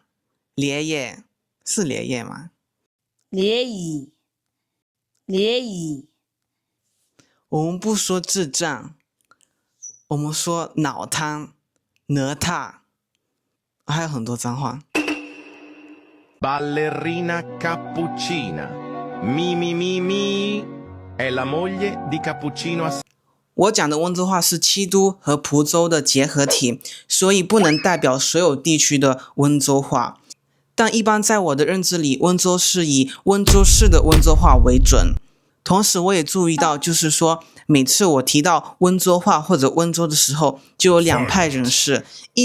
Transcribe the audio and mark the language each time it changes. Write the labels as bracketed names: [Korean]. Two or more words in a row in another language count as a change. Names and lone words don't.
[Chinese] 连叶是连叶吗？联谊，联谊。我们不说智障， 我们说脑瘫、哪吒，还有很多脏话。 [Italian] Ballerina cappuccina. Mi mi mi mi. È la moglie di Cappuccino. [Chinese] 我讲的温州话是七都和蒲州的结合体，所以不能代表所有地区的温州话。但一般在我的认知里，温州是以温州市的温州话为准。同时我也注意到，就是说每次我提到温州话或者温州的时候，就有两派人士，一